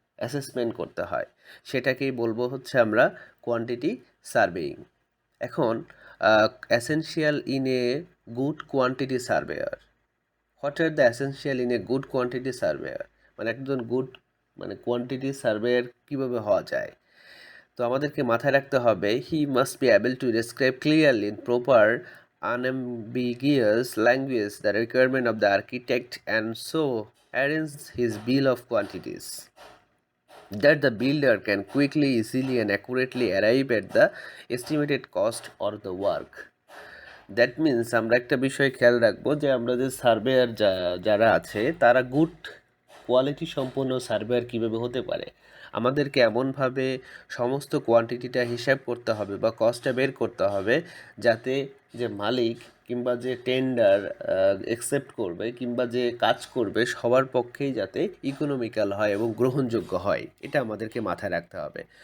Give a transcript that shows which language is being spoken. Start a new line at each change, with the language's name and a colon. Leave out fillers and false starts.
Bangla: Assessment করতে হয়, সেটাকেই বলবো হচ্ছে আমরা কোয়ান্টিটি সার্ভেইং।
English: এখন essential in a good quantity surveyor, what are the essential in a good quantity surveyor,
Bangla: মানে একজন গুড মানে কোয়ান্টিটি সার্ভেয়ার কীভাবে হওয়া যায়। তো আমাদেরকে মাথায় রাখতে হবে,
English: He must be able to describe clearly in proper unambiguous language the requirement of the architect and so arrange his bill of quantities that the builder can quickly, easily and accurately arrive at the estimated cost or the work. That means
Bangla: আমরা একটা বিষয় খেয়াল রাখবো যে আমরা যে surveyor যারা আছে তারা গুড কোয়ালিটি সম্পন্ন সার্ভেয়ার কীভাবে হতে পারে, আমাদেরকে এমনভাবে সমস্ত কোয়ান্টিটিটা হিসাব করতে হবে বা কস্টটা বের করতে হবে যাতে যে মালিক কিংবা যে টেন্ডার অ্যাকসেপ্ট করবে কিংবা যে কাজ করবে সবার পক্ষেই যাতে ইকোনমিক্যাল হয় এবং গ্রহণযোগ্য হয়, এটা আমাদেরকে মাথায় রাখতে হবে।